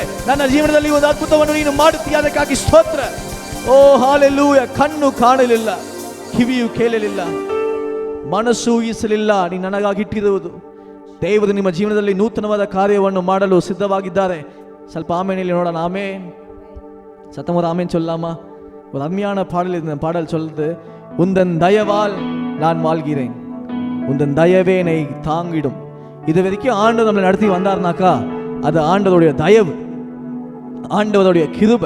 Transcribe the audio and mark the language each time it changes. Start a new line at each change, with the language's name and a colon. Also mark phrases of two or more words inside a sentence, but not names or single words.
Kannada: ನನ್ನ ಜೀವನದಲ್ಲಿ ಒಂದು ಅದ್ಭುತವನ್ನು ನೀನು ಮಾಡುತ್ತೀಯ, ಅದಕ್ಕಾಗಿ ಸ್ತೋತ್ರ. ಓ ಹಲ್ಲೆಲೂಯಾ. ಕಣ್ಣು ಕಾಣಲಿಲ್ಲ, ಕಿವಿಯು ಕೇಳಲಿಲ್ಲ, ಮನಸ್ಸು ಊಹಿಸಲಿಲ್ಲ, ನೀನು ನನಗಾಗಿ ಇಟ್ಟಿರುವುದು. ದೇವರು ನಿಮ್ಮ ಜೀವನದಲ್ಲಿ ನೂತನವಾದ ಕಾರ್ಯವನ್ನು ಮಾಡಲು ಸಿದ್ಧವಾಗಿದ್ದಾರೆ. ಸ್ವಲ್ಪ ಆಮೇಲೆ ನೋಡೋಣ. ಆಮೇನ್
Tamil: சத்தமோர் ஆமேன் சொல்லாமா? ஒரு அருமையான பாடல் இந்த பாடல் சொல்லுது, உந்தன் தயவால் நான் வாழ்கிறேன், உந்தன் தயவே என்னை தாங்கிடும். இது வரைக்கும் ஆண்டவர் நம்மளை நடத்தி வந்தார்னாக்கா அது ஆண்டவருடைய தயவு, ஆண்டவருடைய கிருபை.